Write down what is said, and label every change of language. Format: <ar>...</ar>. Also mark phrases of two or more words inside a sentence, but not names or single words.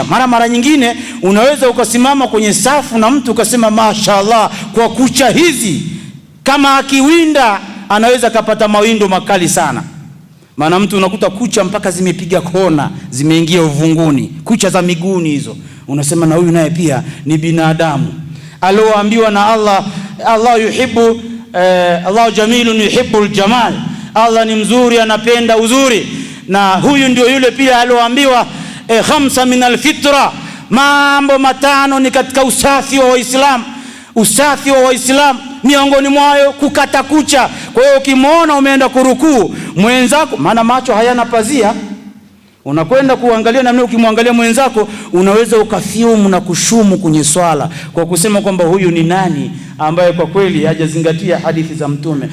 <sw>Mara nyingine unaweza ukasimama kwenye safu na mtu ukasema mashaallah, kwa kucha hizi kama akiwinda anaweza kapata mawindo makali sana. Maana mtu unakuta kucha mpaka zimepiga kona, zimeingia uvunguni, kucha za miguuni hizo. Unasema na huyu naye pia ni binadamu alioambiwa na Allah.</sw> <ar>الله يحب الله جميل يحب الجمال,</ar> <sw>Allah ni mzuri, anapenda uzuri. Na huyu ndio yule pia alioambiwa</sw> <ar>خمس من الفطرة,</ar> <sw>mambo 5 ni katika usafi wa Waislamu. Usafi wa Waislamu miongoni mwayo kukata kucha. Kwa hiyo ukimwona umeenda kurukuu mwenzako, maana macho hayana pazia, unakwenda kuangalia namna, ukimwangalia mwenzako unaweza ukafiumu na kushumu kwenye swala kwa kusema kwamba huyu ni nani ambaye kwa kweli hajazingatia hadithi za Mtume.</sw>